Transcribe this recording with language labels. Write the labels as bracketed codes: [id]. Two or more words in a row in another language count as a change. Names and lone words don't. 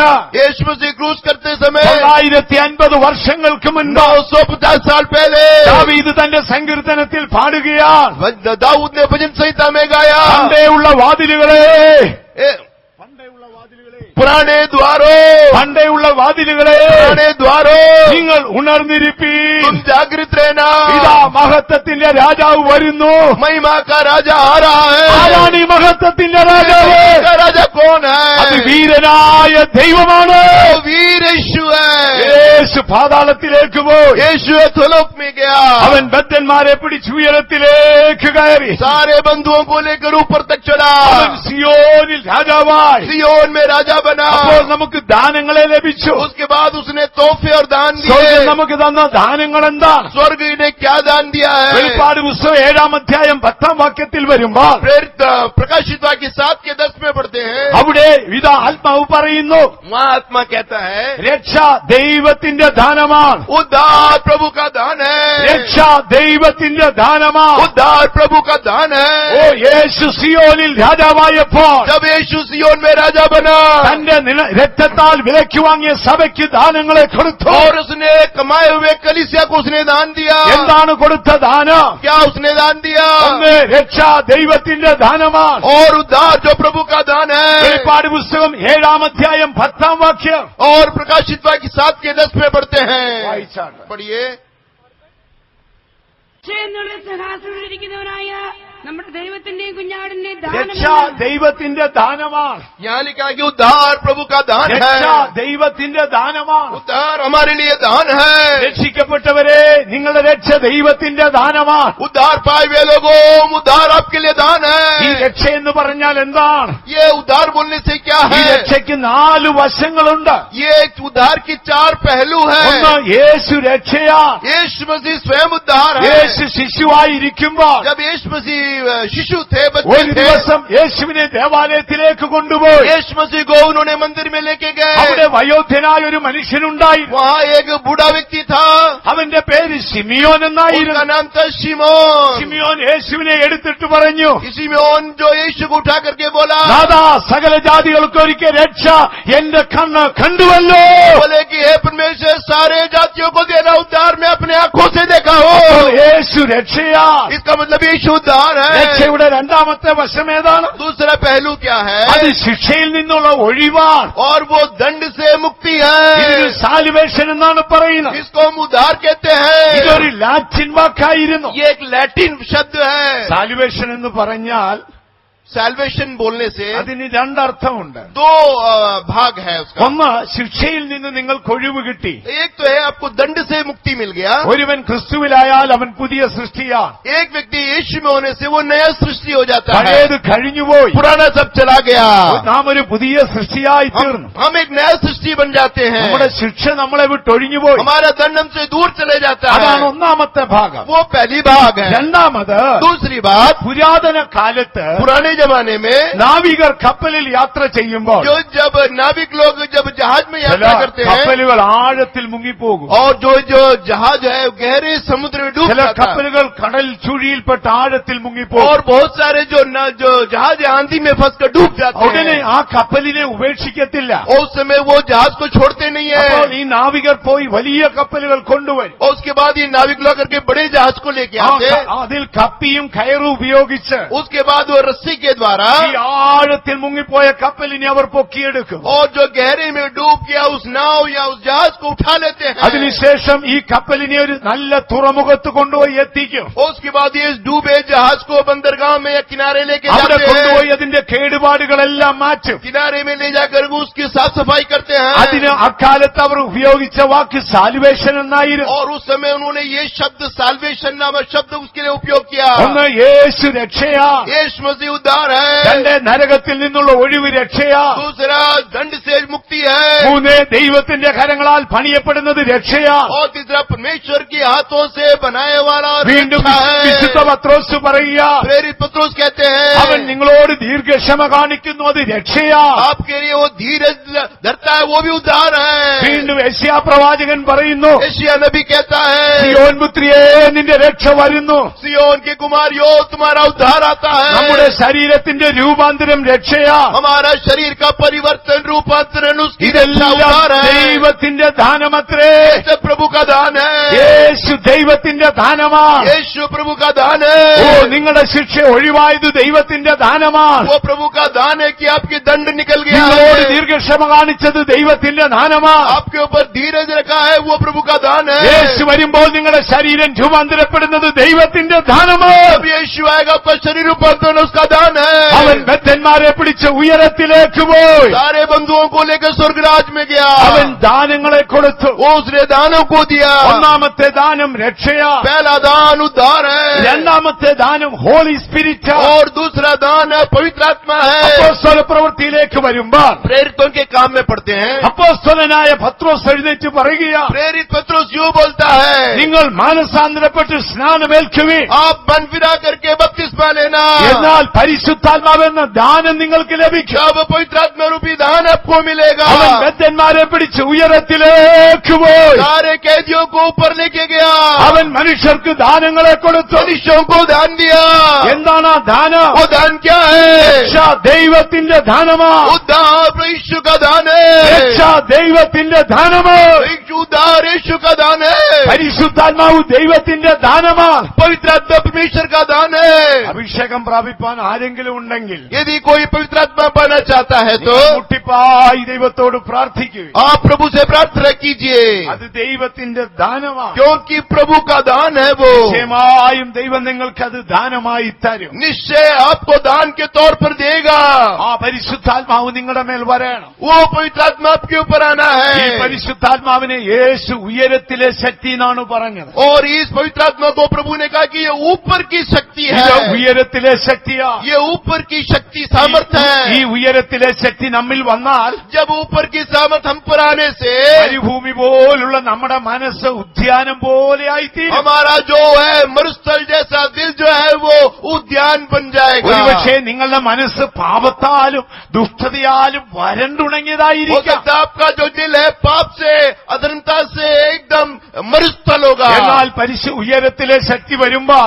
[hi] यीशु मसीह क्रूस करते समय [ml] 950 വർഷങ്ങൾക്ക് മുൻപ് [hi] 950 साल पहले [ml] ദാവീദ് തന്റെ സങ്കീർത്തനത്തിൽ പാടുകയാണ്. [hi] दाऊद ने भजन संहिता में गाया, [ml] പണ്ടേയുള്ള വാതിലുകളെ, [hi] पुराने द्वारों, [ml] പണ്ടേയുള്ള വാതിലുകളെ, [hi] पुराने द्वारों, [ml] നിങ്ങൾ ഉണർന്നിരിപ്പീൻ. [hi] तुम जागृत रहना, [ml] ഇതാ മഹത്വത്തിന്റെ രാജാവ് വരുന്നു. [hi] महिमा का राजा आ रहा है। [ml] ആരാണ് ഈ മഹത്വത്തിന്റെ രാജാവ്? [hi] महिमा का राजा कौन [ml] അത് [hi] है? [ml] വീരനായ ദൈവമാണ്. [hi] वो वीर यीशु है। [ml] യേശു പാതാളത്തിലേക്ക് പോയി. [hi] यीशु अधोलोक में गया, [ml] അവൻ ബദ്ധന്മാരെ പിടിച്ച് ഉയരത്തിലേക്ക് കയറി. [hi] सारे बंधुओं को लेकर ऊपर तक चढ़ा, [ml] അവൻ സിയോനിൽ രാജാവായി. [hi] सियोन में राजा बना। [ml] അപ്പോൾ നമുക്ക് ദാനങ്ങളെ ലഭിച്ചു. [hi] उसके बाद उसने तोहफे और दान [ml] സ്വർഗ്ഗം [hi] दिए। [ml] നമുക്ക് തന്ന ദാനങ്ങൾ ദാനങ്ങൾ എന്താണ്? [hi] स्वर्ग ने क्या दान दिया है? [ml] വെളിപ്പാട് പുസ്തകം 7-ാം അധ്യായം 10-ാം വാക്യത്തിൽ വരുമ്പോൾ [hi] प्रेरित प्रकाशित वाक्य 7 के 10 में पढ़ते हैं, [ml] അവിടെ ഇതാ ആത്മാവ് പറയുന്നു, [hi] वहाँ आत्मा कहता है [ml] രക്ഷ ദൈവത്തിന്റെ ദാനമാണ്. [hi] उद्धार प्रभु का दान है, [ml] രക്ഷ ദൈവത്തിന്റെ ദാനമാണ്. [hi] उद्धार प्रभु का दान ഓ, है। [ml] യേശു സിയോനിൽ രാജാവായപ്പോൾ [hi] जब यीशु सियोन में राजा बना [ml] തന്റെ രക്തത്താൽ വിലയ്ക്ക് വാങ്ങിയ സഭയ്ക്ക് ദാനങ്ങളെ കൊടുത്തു. [hi] और उसने कमाए हुए कलीसिया को उसने दान दिया। [ml] എന്താണ് കൊടുത്ത ദാനം? [hi] क्या उसने दान दिया? [ml] ഒന്ന്, രക്ഷ ദൈവത്തിന്റെ ദാനമാണ്. [hi] और उद्धार जो प्रभु का दान है। [ml] വെളിപ്പാട് പുസ്തകം 7-ാം അധ്യായം 10-ാം വാക്യം [hi] और प्रकाशित वाक्य 7 के 10 में पढ़ते हैं, [ml] വായിച്ചാട്ടെ. [hi] पढ़िए। [ml] എന്നുള്ള സിംഹാസനത്തിലിരിക്കുന്നവനായ നമ്മുടെ ദൈവത്തിന്റെ കുഞ്ഞാടിന്റെ രക്ഷ ദാനം ദൈവത്തിന്റെ ദാനമാണ്. [hi] यहाँ लिखा कि उद्धार प्रभु का दान [ml] രക്ഷ [hi] है। [ml] ദൈവത്തിന്റെ ദാനമാണ്. [hi] उद्धार हमारे लिए दान है। [ml] രക്ഷിക്കപ്പെട്ടവരെ, നിങ്ങളുടെ രക്ഷ ദൈവത്തിന്റെ ദാനമാണ്. [hi] उद्धार पाए हुए लोगों, उद्धार आपके लिए दान [ml] ഈ [hi] है। [ml] രക്ഷ എന്ന് പറഞ്ഞാൽ എന്താണ്? [hi] ये उद्धार बोलने से क्या [ml] ഈ [hi] है? [ml] രക്ഷയ്ക്ക് 4 വശങ്ങളുണ്ട്. [hi] ये उद्धार की 4 पहलू [ml] ഒന്ന്, [hi] है। [ml] യേശു രക്ഷയാണ്. [hi] यीशु मसीह स्वयं उद्धार है। [ml] യേശു ശിശുവായിരിക്കുമ്പോൾ [hi] जब यीशु मसीह शिशु थे, [ml] ഒരു [hi] बच्चे थे, [ml] ദിവസം യേശുവിനെ ദേവാലയത്തിലേക്ക് കൊണ്ടുപോയി. [hi] यीशु मसीह को उन्होंने मंदिर में लेके [ml] അവിടെ [hi] गए। [ml] വയോധ്യനായ ഒരു മനുഷ്യനുണ്ടായി. [hi] वहाँ एक बूढ़ा व्यक्ति था, [ml] അവന്റെ പേര് ശിമിയോൻ [hi] उसका [ml] എന്നായിരുന്നു. [hi] नाम था शिमोन। [ml] ശിമിയോൻ യേശുവിനെ എടുത്തിട്ട് പറഞ്ഞു, [hi] शिमोन जो यीशु को उठा करके बोला, [ml] നാഥാ, സകല ജാതികൾക്ക് ഒരിക്കൽ രക്ഷ എന്റെ കണ്ണ് കണ്ടുവല്ലോ. [hi] बोले कि हे परमेश्वर, सारे जातियों को देना उद्धार मैं अपने आंखों से देखा हो। [ml] യേശു രക്ഷയാ. [hi] इसका मतलब यीशु उद्धार है। [ml] രക്ഷയുടെ രണ്ടാമത്തെ വശം ഏതാണ്? [hi] दूसरा पहलू क्या [ml] അത് [hi] है? [ml] ശിക്ഷയിൽ നിന്നുള്ള ഒഴിവാണ്. [hi] और वो दंड से मुक्ति [ml] ഇതിന് [hi] है। [ml] സാൽവേഷൻ എന്നാണ് പറയുന്നത്. [hi] इसको हम उद्धार कहते हैं। [ml] ഇതൊരു ലാറ്റിൻ വാക്കായിരുന്നു. [hi] ये एक लैटिन शब्द है। [ml] സാൽവേഷൻ എന്ന് പറഞ്ഞാൽ [hi] सैल्वेशन बोलने से [ml] അതിന് രണ്ടർത്ഥമുണ്ട്. [hi] 2 भाग है उसका। [ml] ഒന്ന്, ശിക്ഷയിൽ നിന്ന് നിങ്ങൾക്ക് ഒഴിവ് കിട്ടി. [hi] एक तो है आपको दंड से मुक्ति मिल गया। [ml] ഒരുവൻ ക്രിസ്തുവിലായാൽ അവൻ പുതിയ സൃഷ്ടിയാണ്. [hi] एक व्यक्ति यीशु में होने से वो नया सृष्टि हो जाता है। [ml] പഴയത് കഴിഞ്ഞുപോയി. [hi] पुराना सब चला गया। [ml] നാം ഒരു പുതിയ സൃഷ്ടിയായി തീർന്നു. [hi] हम एक नया सृष्टि बन जाते हैं। [ml] നമ്മുടെ ശിക്ഷ നമ്മളെ വിട്ടൊഴിഞ്ഞുപോയി. [hi] हमारा दंड हमसे दूर चले जाता [ml] അതാണ് [hi] है। [ml] ഒന്നാമത്തെ ഭാഗം. [hi] वो पहली भाग है। [ml] രണ്ടാമത്, [hi] दूसरी बात, [ml] പുരാതന കാലത്ത് [hi] पुराने जमाने में [ml] നാവികർ കപ്പലിൽ യാത്ര ചെയ്യുമ്പോൾ [hi] जो जब नाविक लोग जब जहाज में [ml] ചില [hi] यात्रा करते हैं, [ml] കപ്പലുകൾ ആഴത്തിൽ മുങ്ങിപ്പോകും. [hi] और जो जो जहाज है वो गहरे समुद्र में डूब [ml] ചില [hi] जाता है। [ml] കപ്പലുകൾ കടൽ ചുഴിയിൽപ്പെട്ട് ആഴത്തിൽ മുങ്ങിപ്പോകും. [hi] और बहुत सारे जो जहाज आंधी में फंस कर डूब जाते [ml] ഉടനെ [hi] हैं, [ml] ആ കപ്പലിനെ ഉപേക്ഷിക്കത്തില്ല. [hi] और उस समय वो जहाज को छोड़ते नहीं [ml] അപ്പോൾ [hi] है। [ml] ഈ നാവികർ പോയി വലിയ കപ്പലുകൾ കൊണ്ടുവരും. [hi] और उसके बाद ये नाविक लोग करके बड़े जहाज को लेके आते हैं। [ml] അതിൽ കപ്പിയും കയറും ഉപയോഗിച്ച് [hi] उसके बाद वो रस्सी के द्वारा [ml] ഈ ആഴത്തിൽ മുങ്ങിപ്പോയ കപ്പലിനെ അവർ പൊക്കിയെടുക്കും. [hi] और जो गहरे में डूब गया उस नाव या उस जहाज को उठा लेते हैं। [ml] അതിനുശേഷം ഈ കപ്പലിനെ ഒരു നല്ല തുറമുഖത്ത് കൊണ്ടുപോയി എത്തിക്കും. [hi] और उसके बाद ये इस डूबे जहाज को बंदरगाह में या किनारे लेके [ml] അവിടെ [hi] जाते [ml] കൊണ്ടുപോയി [hi] हैं। [ml] അതിന്റെ കേടുപാടുകളെല്ലാം മാറ്റും. [hi] किनारे में ले जाकर उसकी साफ सफाई करते हैं। [ml] അതിന് അക്കാലത്ത് അവർ ഉപയോഗിച്ച വാക്ക് സാൽവേഷൻ എന്നായിരുന്നു. [hi] और उस समय उन्होंने ये शब्द साल्वेशन नामक शब्द उसके लिए उपयोग किया। [ml] ഒന്ന്, യേശു രക്ഷയാ. [hi] यीशु मसीह उद्धार है। [ml] രണ്ട്, നരകത്തിൽ നിന്നുള്ള ഒഴിവ് രക്ഷയാ. [hi] दूसरा दंड से मुक्ति है। [ml] മൂന്ന്, ദൈവത്തിന്റെ കരങ്ങളാൽ പണിയപ്പെടുന്നത് രക്ഷയാ. [hi] और तीसरा परमेश्वर के हाथों से बनाए वाला [ml] വീണ്ടും [hi] रक्षा है। [ml] വിശുദ്ധ പത്രോസ് പറയുക, [hi] प्रेरित पत्रोस कहते [ml] അവൻ [hi] हैं [ml] നിങ്ങളോട് ദീർഘക്ഷമ കാണിക്കുന്നു, അത് രക്ഷയാ. [hi] आपके लिए वो धीरज धरता है, वो भी उद्धार है। [ml] വീണ്ടും യെശയ്യാ പ്രവാചകൻ പറയുന്നു, [hi] एशिया नबी कहता है, [ml] സിയോൻ പുത്രിയേ, നിന്റെ രക്ഷ വരുന്നു. [hi] सियोन के कुमारियों तुम्हारा उद्धार आता [ml] നമ്മുടെ [hi] है। [ml] ശരീരത്തിന്റെ രൂപാന്തരം രക്ഷയാ. [hi] हमारा शरीर का परिवर्तन रूपांतरण उसकी रक्षा [ml] ഇതെല്ലാം [hi] उद्धार है। [ml] ദൈവത്തിന്റെ ദാനമത്രേ. [hi] ये सब प्रभु का दान है। [ml] യേശു ദൈവത്തിന്റെ ദാനമാണ്. [hi] यीशु प्रभु का दान ഓ, है। [ml] നിങ്ങളുടെ ശിക്ഷ ഒഴിവായത് ദൈവത്തിന്റെ ദാനമാണ്. [hi] वो प्रभु का दान है कि आपके दंड निकल गया [ml] നിങ്ങളോട് [hi] है। [ml] ദീർഘക്ഷമ കാണിച്ചത് ദൈവത്തിന്റെ ദാനമാണ്. [hi] आपके ऊपर धीरज रखा है, वो प्रभु का दान [ml] യേശു [hi] है। [ml] വരുമ്പോൾ നിങ്ങളുടെ ശരീരം രൂപാന്തരപ്പെടുന്നത് ദൈവത്തിന്റെ ദാനമാണ്. [hi] जब यीशु आएगा आपका शरीर रूपांतरण उसका दान [ml] അവൻ [hi] है। [ml] ബദ്ധന്മാരെ പിടിച്ച് ഉയരത്തിലേക്ക് പോയി. [hi] सारे बंधुओं को लेकर स्वर्गराज में गया। [ml] അവൻ ദാനങ്ങളെ കൊടുത്തു. [hi] वो उसने दानों को दिया। [ml] ഒന്നാം ഒന്നാമത്തെ ദാനം രക്ഷയാ, [hi] पहला दान उद्धार है [ml] രണ്ടാമത്തെ ദാനം [en] Holy Spirit, [hi] और दूसरा दान है पवित्र आत्मा है। [ml] അപ്പോസ്തല പ്രവൃത്തിയിലേക്ക് വരുമ്പോൾ [hi] प्रेरितों के काम में पढ़ते हैं, [ml] അപ്പോസ്തലനായ പത്രോസ് എഴുന്നേറ്റ് പറയുകയാ, [hi] प्रेरित पत्रोस यूं बोलता है, [ml] നിങ്ങൾ മാനസാന്തരപ്പെട്ട് സ്നാനമേൽക്കുവിൻ, [hi] आप मन फिरा करके बपतिस्मा लेना, [ml] എന്നാൽ പരിശുദ്ധാത്മാവെന്ന ദാനം നിങ്ങൾക്ക് ലഭിക്കും. [hi] जब पवित्र आत्मा रूपी दान आपको मिलेगा। [ml] അവൻ ബദ്ധന്മാരെ പിടിച്ച് ഉയരത്തിലേക്ക് പോയി, [hi] सारे कैदियों को ऊपर लेके गया, [ml] അവൻ മനുഷ്യർക്ക് ദാനങ്ങളെ കൊടുത്തു. [hi] मनुष्यों को दान दिया। [ml] എന്താണ് ആ ദാനം? [hi] वो दान क्या है? [ml] രക്ഷ ദൈവത്തിന്റെ ധനമാ, [hi] उद्धार यीशु का दान है, [ml] രക്ഷ ദൈവത്തിന്റെ ധനമാ, [hi] उद्धार यीशु का दान है, [ml] പരിശുദ്ധാത്മാവ് ദൈവത്തിന്റെ ദാനമാ. [hi] पवित्र आत्मा परमेश्वर का दान है। [ml] അഭിഷേകം പ്രാപിപ്പാൻ ആരെങ്കിലും ഉണ്ടെങ്കിൽ [hi] यदि कोई पवित्र आत्मा पाना चाहता है तो [ml] മുട്ടിപ്പായി ദൈവത്തോട് പ്രാർത്ഥിക്കുക. [hi] आप प्रभु से प्रार्थना कीजिए, [ml] അത് ദൈവത്തിന്റെ ദാനമാണ്. [hi] क्योंकि प्रभु का दान है वो। [ml] നിശ്ചയമായും ദൈവം നിങ്ങൾക്ക് അത് ദാനമായി തരും. [hi] निश्चय आपको दान के तौर पर देगा। [ml] ആ പരിശുദ്ധാത്മാവ് നിങ്ങളുടെ മേൽ വരണം. [hi] वो पवित्र आत्मा आपके ऊपर आना [ml] ഈ [hi] है। [ml] പരിശുദ്ധാത്മാവിനെ യേശു ഉയരത്തിലെ ശക്തി എന്നാണ് പറഞ്ഞത്. [hi] और इस पवित्र आत्मा को प्रभु ने कहा कि ये ऊपर की शक्ति [ml] ഇത് [hi] है, [ml] ഉയരത്തിലെ ശക്തിയാ. [hi] ये ऊपर की शक्ति सामर्थ्य [ml] ഈ [hi] है। [ml] ഉയരത്തിലെ ശക്തി നമ്മിൽ വന്നാൽ [hi] जब ऊपर की सामर्थ्य हम पर आने से [ml] മരുഭൂമി പോലുള്ള നമ്മുടെ മനസ്സ് ഉദ്യാനം പോലെ ആയിത്തീരും. [hi] हमारा जो है मरुस्थल जैसा दिल जो है वो उद्यान बन जाएगा। [ml] ഒരുപക്ഷെ നിങ്ങളുടെ മനസ്സ് പാപത്താലും ദുഷ്ടതയാലും [hi] हो [ml] വരണ്ടുണങ്ങിയതായിരിക്കാം. [hi] सकता है आपका जो दिल है पाप से अधर्मता से एकदम मरुस्थल होगा। [ml] എന്നാൽ ഉയരത്തിലെ ശക്തി വരുമ്പോൾ